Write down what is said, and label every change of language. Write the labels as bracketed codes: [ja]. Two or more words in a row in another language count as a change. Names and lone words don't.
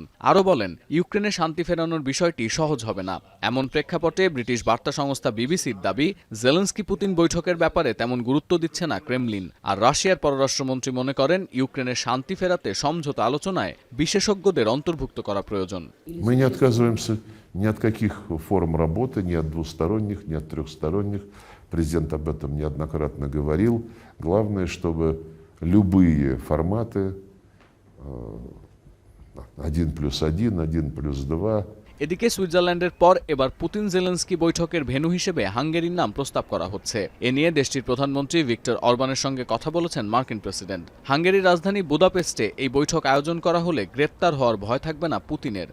[bn] আরও বলেন, ইউক্রেনে শান্তি ফেরানোর বিষয়টি সহজ হবে না। এমন প্রেক্ষাপটে ব্রিটিশ বার্তা সংস্থা বিবিসির দাবি, জেলেনস্কি পুতিন বৈঠকের ব্যাপারে তেমন গুরুত্ব দিচ্ছে না ক্রেমলিন। আর রাশিয়ার পররাষ্ট্রমন্ত্রী মনে করেন, ইউক্রেনের শান্তি ফেরাতে সমঝোতা আলোচনায় বিশেষজ্ঞদের অন্তর্ভুক্ত করা প্রয়োজন। [ru] Ни от каких форм работы, ни от двусторонних, ни от трехсторонних. Президент об этом неоднократно говорил. Главное, чтобы любые форматы 1+1, 1+2. [bn] এদিকে সুইজারল্যান্ডের পর এবার পুতিন জেলেনস্কি বৈঠকের ভেন্যু হিসেবে হাঙ্গেরির নাম প্রস্তাব করা হচ্ছে। এ নিয়ে দেশটির প্রধানমন্ত্রী ভিক্টর অরবানের সঙ্গে কথা বলেছেন মার্কিন প্রেসিডেন্ট। হাঙ্গেরির রাজধানী বুদাপেস্টে এই বৈঠক আয়োজন করা হলে গ্রেপ্তার হওয়ার ভয় থাকবে না পুতিনের।